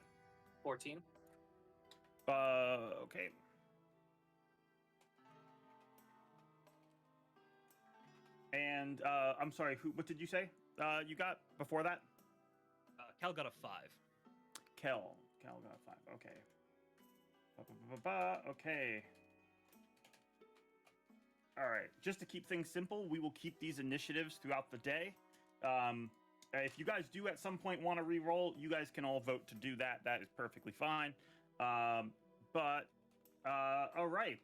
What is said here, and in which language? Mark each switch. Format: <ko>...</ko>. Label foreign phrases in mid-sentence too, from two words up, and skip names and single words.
<en>14. Okay. And I'm sorry. What did you say? You got before that? Kel got a 5. Kel got a 5. Okay. Ba-ba-ba-ba. Okay. All right. Just to keep things simple, we will keep these initiatives throughout the day. If you guys do at some point want to re-roll, you guys can all vote to do that. That is perfectly fine. But all right.</en>